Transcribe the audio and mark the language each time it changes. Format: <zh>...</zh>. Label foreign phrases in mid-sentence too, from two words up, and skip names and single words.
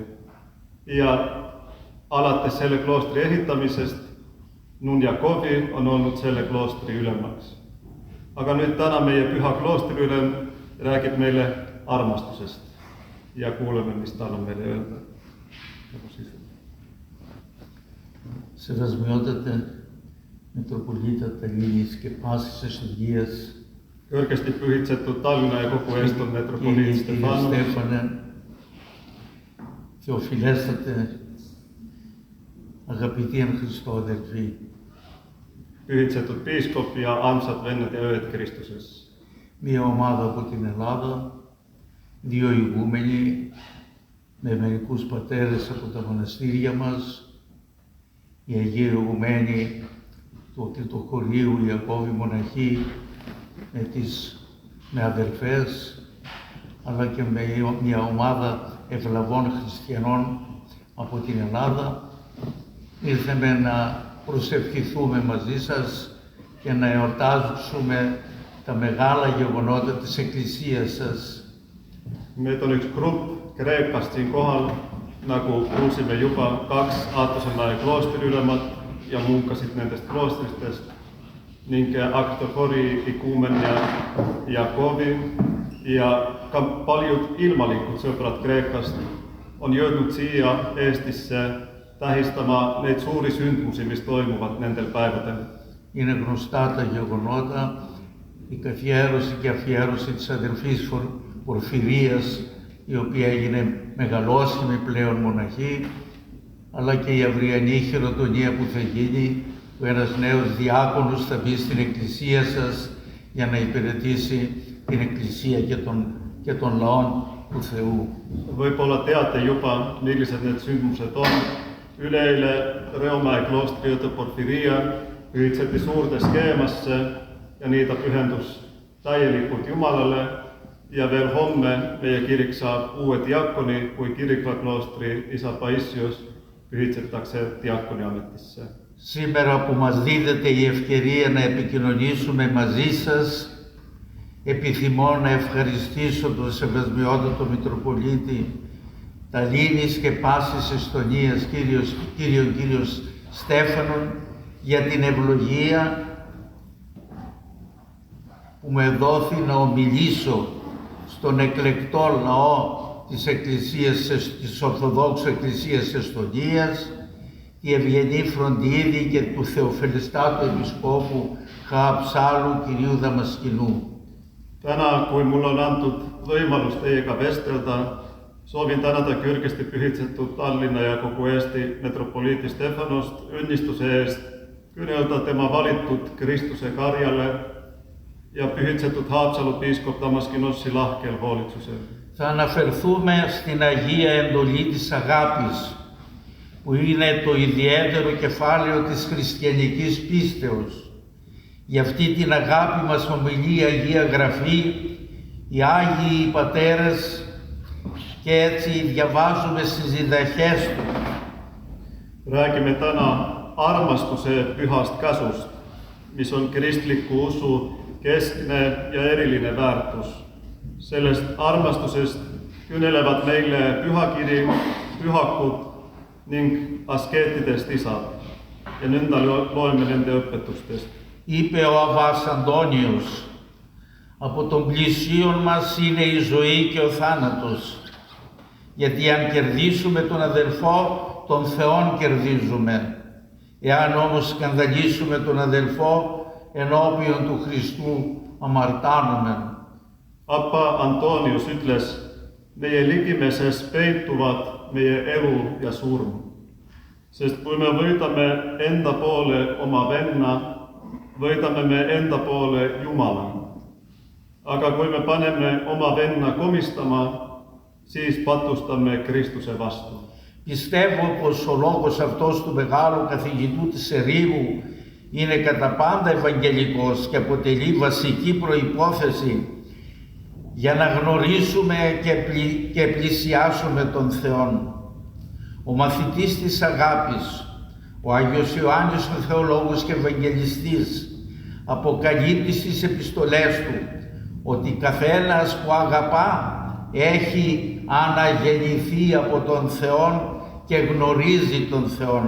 <et>Ja alates selle kloostri ehitamisest Nun Jakovi on olnud selle kloostri ülemaks. Aga nüüd täna meie püha kloostri ülem räägib meile armastusest ja kuuleme, mis tal on meile öelda.</et> <el>Σεβασμιότατε Μητροπολίτα Ταλίνης και πάσης εστουργίας,</el> <et>kõrgesti pühitsetud Tallinna ja kogu Eeston metropoliit Stefanos,</et> <el>Στέφανε, Θεοφιλέστατε, αγαπητοί εν Χριστώ αδελφοί,</el> <et>pühitsetud piiskop ja armsad vennad ja õed Kristuses.</et> <el>Μία ομάδα από την Ελλάδα, 2 ηγούμενοι με μερικούς πατέρες από τα μοναστήρια μας, οι Αγίοι Ηγουμένοι του Ακλητοχωρίου, οι Ιακώβοι μοναχοί με αδελφές, αλλά και με μια ομάδα ευλαβών χριστιανών από την Ελλάδα. Ήρθαμε να προσευχηθούμε μαζί σας και να εορτάζουμε τα μεγάλα γεγονότα της Εκκλησίας σας.</el> <et>Meid on üks grupp Kreekast siin kohal, nagu kuulsime juba 2 Aattosenmäe kloostri ülemad ja munkasid nendest kloostristest ning Akritohori ikuumen ja Jakovi ja ka paljud ilmalikud sõbrad Kreekast on jõudnud siia Eestisse tähistama neid suuri sündmusi, mis toimuvad nendel päevadel.</et> <el>Είναι γνωστά τα γεγονότα, η καθιέρωση και αφιέρωση της αδελφής Πορφυρίας, η οποία έγινε μεγαλόσχημη πλέον μοναχή, αλλά και η αυριανή χειροτονία που θα γίνει, που ένας νέος διάκονος θα μπει στην εκκλησία σας για να υπηρετήσει την εκκλησία και των λαών του Θεού.</el> <et>Võib-olla teate juba, millised need sündmused on. Üleeile Reomäe kloostri õde Porfiria pühitseti suurde skeemasse ja nii ta pühendus täielikult Jumalale ja veel homme meie kirik saab uue diakoni, kui Kirikla kloostri isa Paissios pühitsetakse diakoni ametisse.</et> <el>Σήμερα που μας δίδεται η ευκαιρία να επικοινωνήσουμε μαζί σας, επιθυμώ να ευχαριστήσω τον Σεβασμιότατο Μητροπολίτη Ταλίνης και πάσης Εστονίας, κύριος Στέφανον, για την ευλογία που με δόθη να ομιλήσω στον εκλεκτό λαό της Ορθοδόξου Εκκλησίας Εστονίας, τη ευγενή φροντίδη και του Θεοφελιστάτου Επισκόπου Χααψάλου κυρίου Δαμασκηνού.</el> <et>Täna, kui mul on antud võimalus teiega vestelda, soovin tänada kõrgesti pühitsetud Tallinna ja kogu Eesti metropoliiti Stefanost õnnistuse eest kõnelda tema valitud Kristuse karjale ja pühitsetud Haapsalu piiskop Damaskinossi lahkel hoolitsusel.</et> <el>Θα αναφερθούμε στην Αγία Εντολή της Αγάπης, που είναι το ιδιαίτερο κεφάλαιο της χριστιανικής πίστεως. Για αυτή την αγάπη μας ομιλεί η Αγία Γραφή, οι Άγιοι Πατέρες, και έτσι διαβάζουμε στις διδαχές του.</el> <et>Räägime täna armastuse pühast käsust, mis on kristliku usu keskne ja eriline väärtus. Sellest armastusest kõnelevad meile pühakiri, pühakud ning askeetidest isad. Ja nõnda loeme nende õpetustest.</et> <el>Είπε ο Αββάς Αντώνιος, από τον πλησίον μας είναι η ζωή και ο θάνατος, γιατί αν κερδίσουμε τον αδελφό, τον Θεόν κερδίζουμε. Εάν όμως σκανδαλίσουμε τον αδελφό, ενώπιον του Χριστού αμαρτάνουμε.</el> <et>Appa Antonius ütles, meie ligimeses peituvad meie elu ja surm. Sest kui me võidame enda poole oma venna, võidame me enda poole Jumala. Aga kui me paneme oma venna komistama, siis patustame Kristuse vastu.</et> <el>Πιστεύω πως ο λόγος αυτός του μεγάλου καθηγητού της Ερήμου είναι κατά πάντα ευαγγελικός και αποτελεί βασική προϋπόθεση για να γνωρίσουμε και πλησιάσουμε τον Θεόν. Ο μαθητής της αγάπης, ο Άγιος Ιωάννης ο Θεολόγος και Ευαγγελιστής, αποκαλύπτει στις επιστολές του ότι καθένας που αγαπά έχει αναγεννηθεί από τον Θεόν και γνωρίζει τον Θεόν.</el>